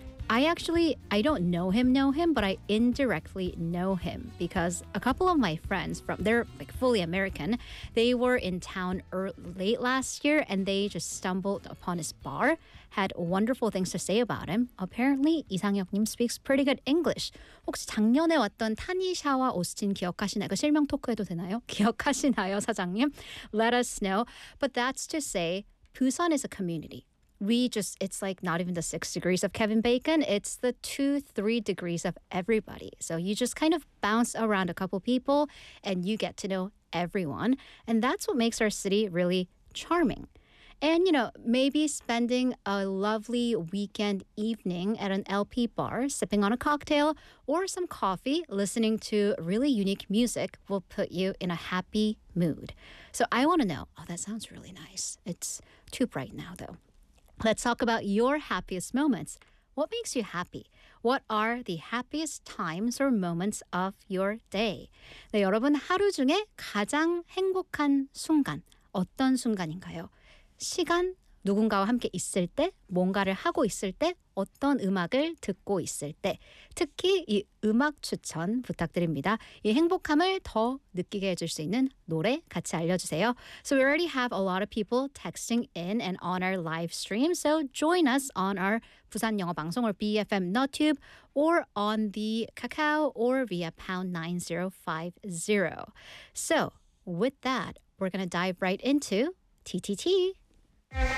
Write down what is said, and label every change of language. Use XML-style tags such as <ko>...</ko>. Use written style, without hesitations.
<en>I don't know him, but I indirectly know him because a couple of my friends from, they're like fully American. They were in town late last year and they just stumbled upon his bar, had wonderful things to say about him. Apparently, 이상혁님 speaks pretty good English.</en> <ko>혹시 작년에 왔던 타니샤와 오스틴 기억하시나요? 그 실명 토크해도 되나요? 기억하시나요, 사장님?</ko> <en>Let us know. But that's to say, Busan is a community. It's like not even the 6 degrees of Kevin Bacon. It's the 2-3 degrees of everybody. So you just kind of bounce around a couple people and you get to know everyone. And that's what makes our city really charming. And, you know, maybe spending a lovely weekend evening at an LP bar, sipping on a cocktail or some coffee, listening to really unique music will put you in a happy mood. So I want to know, oh, that sounds really nice. It's too bright now, though. Let's talk about your happiest moments. What makes you happy? What are the happiest times or moments of your day?</en> <ko>네, 여러분, 하루 중에 가장 행복한 순간, 어떤 순간인가요? 시간, 누군가와 함께 있을 때, 뭔가를 하고 있을 때, 어떤 음악을 듣고 있을 때, 특히 이 음악 추천 부탁드립니다. 이 행복함을 더 느끼게 해줄 수 있는 노래 같이 알려주세요.</ko> <en>So we already have a lot of people texting in and on our live stream. So join us on our</en> <ko>부산 영어 방송</ko> <en>or BFM NoTube or on the Kakao or via #9050. So with that, we're going to dive right into TTT.</en>